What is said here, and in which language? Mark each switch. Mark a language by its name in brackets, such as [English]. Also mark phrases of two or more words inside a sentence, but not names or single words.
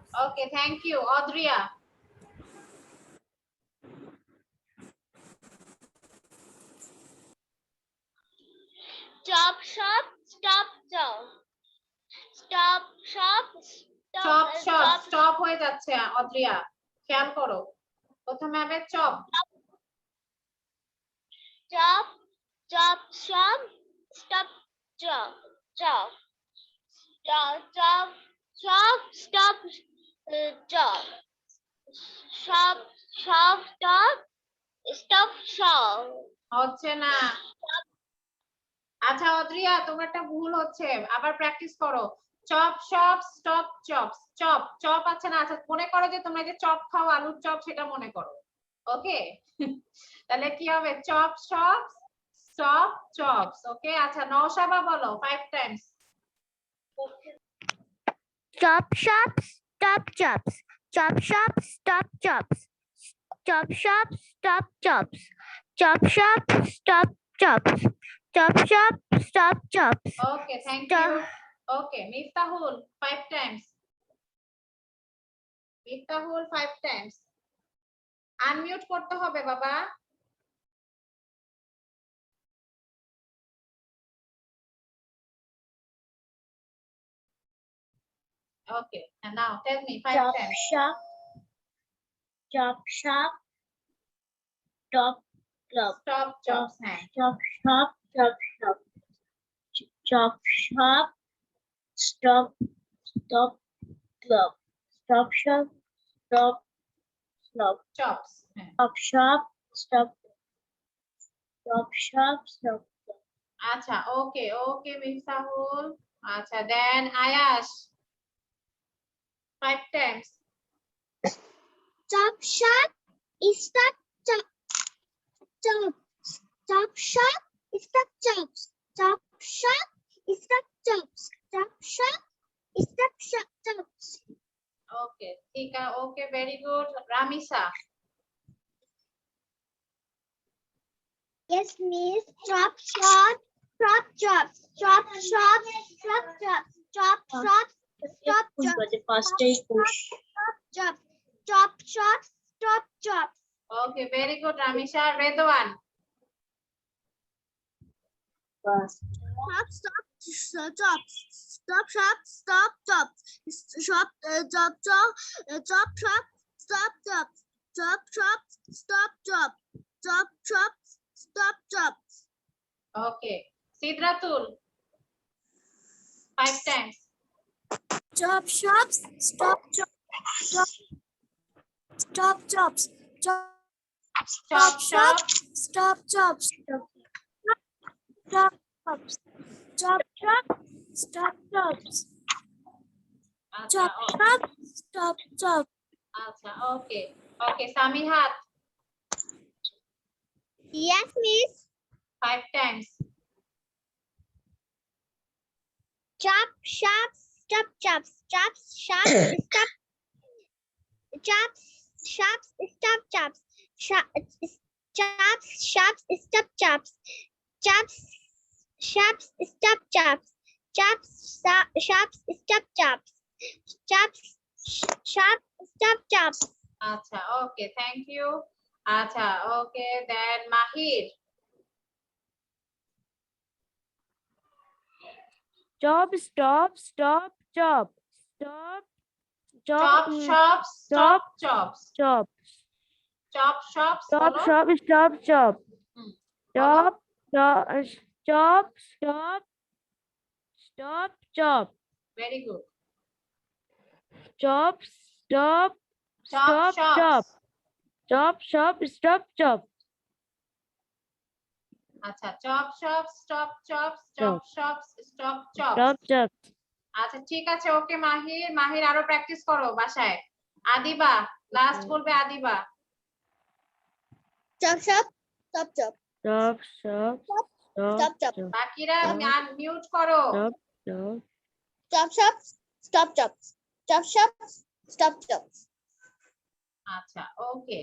[English] Okay, thank you. Audria. Chop shop, stop chop. Stop shop, [Bangla] Stop হয়ে যাচ্ছে অদ্রিয়া, খেয়াল করো। প্রথমে হবে চপ। [English] chop shop, stop chop. Chop shop, stop chop. Shop, stop shop. [Bangla] হচ্ছে না। আচ্ছা অদ্রিয়া, তোমার একটা ভুল হচ্ছে, আবার প্র্যাকটিস করো। [English] chop shop stop chops. [Bangla] চপ আছে না? আচ্ছা মনে করো যে তোমরা যে চপ খাও, আলুর চপ, সেটা মনে করো। [English] ওকে, [Bangla] তাহলে কি হবে? [English] chop shop stop chops. [Bangla] ওকে, আচ্ছা নওশাবা বলো 5 টাইমস। [English] Chop shops, stop chops. Chop shops, stop chops. Chop shops, stop chops. Chop shops, stop chops. Chop shops, stop chops. okay, thank you. okay, মিফতাহুল 5 টাইমস। [Bangla] মিফতাহুল 5 টাইমস। আনমিউট করতে হবে বাবা। [English] Okay, and now tell me 5 Chop times. shop, chop shop, stop club. Stop chops. হ্যাঁ। Chop shop, chop shop. Chop shop, stop club. Stop shop, stop club. Chops. হ্যাঁ। Stop shop, stop. Stop shop, stop club. [Bangla] আচ্ছা, ওকে মিফতাহুল। আচ্ছা, দেন আয়াশ 5 times. [English] Chop shop, stop chop. Chop shop, stop chops. Chop shop, stop chops. Chop shop, stop chops. Okay, [Bangla] ঠিক আছে। [English] Okay, very good. রামিসা। Yes, miss. Chop shop, stop chops. Chop shop, stop chops. Chop shop, stop chops. The first stage push. Stop chops. Chop shop, stop chops. Okay, very good রামিসা। রেদওয়ান। First. Stop chops. Stop shop, stop chops. Shop, chop shop, stop chops. Chop shop, stop chop. Chop shop, stop chops. Okay, সিদরাতুল 5 times. Chop shops, stop chops. Stop chops. Chop shop. Stop chops. Stop chops. Chop shop, stop chops. [Bangla] আচ্ছা, [English] Chop shop, stop chops. [Bangla] আচ্ছা, okay, সামিহাত [English] Yes, miss. 5 times. Chop shop, stop chops. Chop shop, stop. Chop shops, stop chops. Chops, shops, stop chops. Chops, shops, stop chops. Chops, shops, stop chops. Chops, shops, stop chops. আচ্ছা, okay, thank you. আচ্ছা, okay, then মাহির। Chop, stop, stop, chop. Stop, চপ chop, shop stop chops. chop. chop shop Chop, [Bangla] বলো। [English] stop, stop, chop. হুম, Chop, chop, chop, stop, stop, chop. very good. Chop, stop, চপ stop, শপ chop. Chop, stop, stop, chop. আচ্ছা, chop shop stop chops, chop shop stop chops. Stop, chop. [Bangla] আচ্ছা, ঠিক আছে, ওকে মাহির। মাহির আরো প্র্যাকটিস করো বাসায়। আদিবা লাস্ট বলবে, আদিবা। [English] Chop, shop, stop chop. Chop, stop, Stop, stop, chop. chop. [Bangla] বাকিরা মিউট করো। [English] Chop, chop. Chop, shop, stop chop. Chop, shop, stop chop. [Bangla] আচ্ছা, ওকে।